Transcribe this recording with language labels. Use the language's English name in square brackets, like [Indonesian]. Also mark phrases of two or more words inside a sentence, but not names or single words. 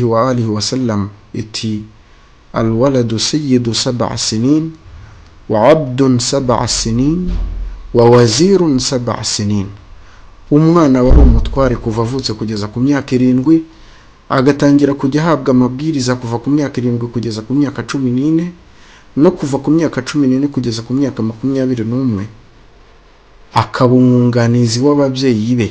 [Arabic] وآله وسلم iti الولد سيد 7 سنين وعبد 7 سنين ووزير 7 سنين. [Kinyarwanda] Umwana wari umutware kuva avutse kugeza ku myaka 7, agatangira kujya ahabwa amabwiriza kuva ku myaka 7 kugeza ku myaka 14, no kuva ku myaka 14 kugeza ku myaka 21 akaba umwunganizi w'ababyeyi be.